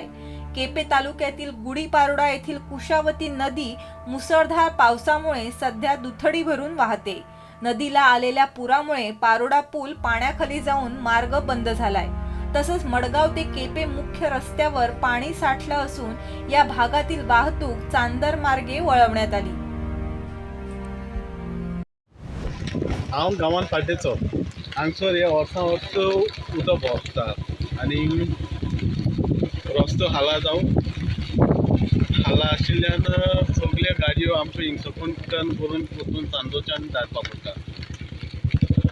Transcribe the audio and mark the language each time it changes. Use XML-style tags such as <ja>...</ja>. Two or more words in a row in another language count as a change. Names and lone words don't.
<mr>केपे तालुक्यातील गुढीपारोडा येथील कुशावती नदी मुसळधार पावसामुळे सध्या दुथडी भरून वाहते। नदीला आलेल्या पुरामुळे पारोडा पूल पाण्याखाली जाऊन मार्ग बंद झालाय। तसंच मडगाव ते केपे मुख्य रस्त्यावर पाणी साठलं असून या भागातील वाहतूक चांदर मार्गे वळवण्यात आली।</mr> <kok>हांव गांवांत फाटेचो, हांगसर हे वर्सां वर्स उदक भोंवता आनी रस्तो हाला जावन हाला आशिल्ल्यान सगळे गाडयो आमच्यो हिंगसकून टर्न करून परतून चांदोच्यान धाडपाक पडटा।</kok>